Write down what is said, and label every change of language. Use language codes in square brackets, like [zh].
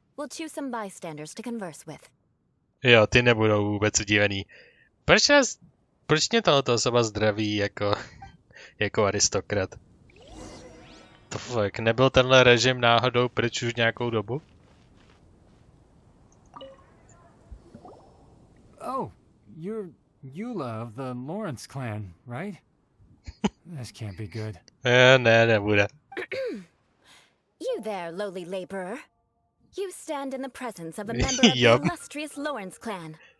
[en] We'll choose some bystanders to converse with. [cs] Jo, ty nebudou vůbec udivený. Proč mě tohoto osoba zdraví jako aristokrat? To fakt, nebyl tenhle režim náhodou pryč už nějakou dobu? [en] Oh, you're Eula of the Lawrence clan, right? This can't be good. [cs] Ne, nebude. [en] You there, lowly laborer. You stand in the presence of a member of the illustrious Lawrence clan.